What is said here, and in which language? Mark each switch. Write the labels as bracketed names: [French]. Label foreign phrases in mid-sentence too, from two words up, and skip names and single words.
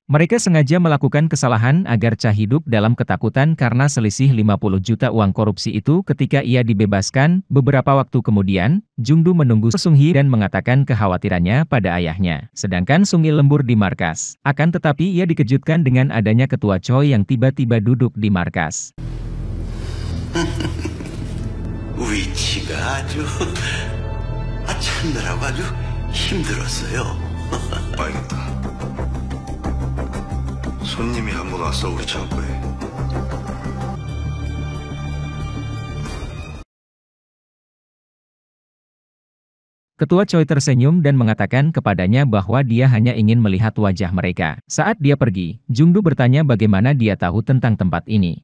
[Indonesian] Mereka sengaja melakukan kesalahan agar Cha hidup dalam ketakutan karena selisih 50 juta uang korupsi itu ketika ia dibebaskan. Beberapa waktu kemudian, Jungdu menunggu Sung Hee dan mengatakan kekhawatirannya pada ayahnya. Sedangkan Sung Il lembur di markas. Akan tetapi ia dikejutkan dengan adanya ketua Choi yang tiba-tiba duduk di markas. [Korean] 위치가 아주 찾느라고 아주 힘들었어요. 알겠다. 손님이 한 분 왔어 우리 창고에. [Indonesian] Ketua Choi tersenyum dan mengatakan kepadanya bahwa dia hanya ingin melihat wajah mereka. Saat dia pergi, Jungdu bertanya bagaimana dia tahu tentang tempat ini.